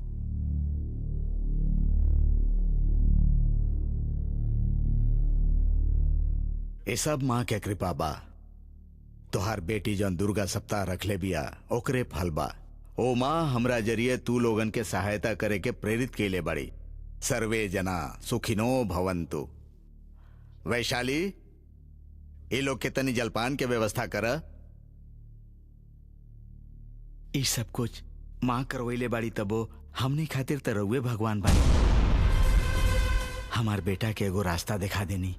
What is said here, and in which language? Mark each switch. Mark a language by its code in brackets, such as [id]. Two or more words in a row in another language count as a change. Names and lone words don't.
[bho] ये सब माँ के कृपा बा। तोहार बेटी जौन दुर्गा सप्ताह रखले बिया ओकरे फल बा। ओ माँ, हमरा जरिए तू लोगन के सहायता करे के प्रेरित केले बड़ी। [sa] सर्वे जना सुखिनो भवन्तु। [bho] वैशाली, ये लोग के तनी जलपान के व्यवस्था कर। ये सब कुछ माँ करवैले बाड़ी, तबो हमनी खातिर त रउए भगवान बानी। हमार बेटा के एगो रास्ता दिखा देनी।